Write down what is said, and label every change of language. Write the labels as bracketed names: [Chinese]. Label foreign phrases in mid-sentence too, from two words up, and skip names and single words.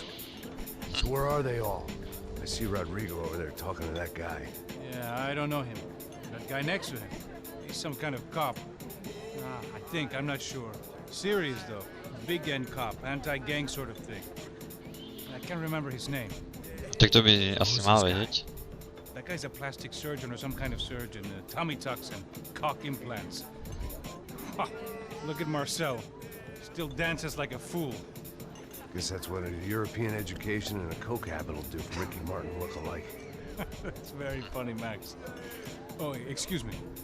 [English] So where are they all? I see Rodrigo over there talking to that guy. Yeah, I don't know him. That guy next to him. He's some kind of cop. I think, I'm not sure. Serious, though. Big-end cop, anti-gang sort of thing. I can't remember his name. [Slovak] Tak to by asi mal vedieť. [English] That guy's a plastic surgeon or some kind of surgeon. Tummy tucks and cock implants. Ha, look at Marcel. Still dances like a fool. Guess that's what a European education and a coke habit will do for Ricky Martin look-alike. It's very funny, Max. Oh, excuse me.